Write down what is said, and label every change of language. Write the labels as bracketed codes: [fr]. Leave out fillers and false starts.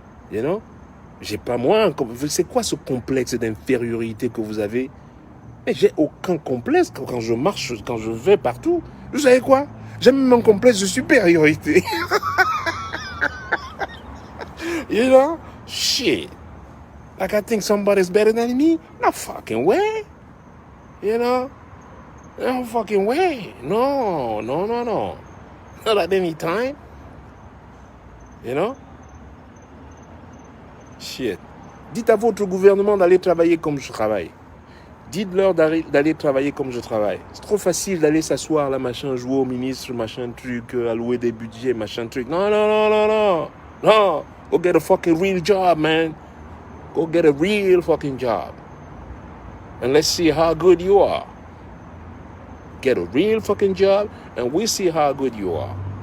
[en] You know? [fr] J'ai pas moi... C'est quoi ce complexe d'infériorité que vous avez? Mais j'ai aucun complexe quand je marche, quand je vais partout. Vous savez quoi? J'ai même un complexe de supériorité. [en] You know? Shit. Like I think somebody's better than me? No fucking way. You know? No fucking way. No. Not at any time. You know? Shit. [fr] Dites à votre gouvernement d'aller travailler comme je travaille. Dites-leur d'aller travailler comme je travaille. C'est trop facile d'aller s'asseoir là, machin, jouer au ministre, machin truc, allouer des budgets, machin truc. [en] Non. No. Go get a fucking real job, man. Go get a real fucking job. And let's see how good you are. Get a real fucking job and we'll see how good you are.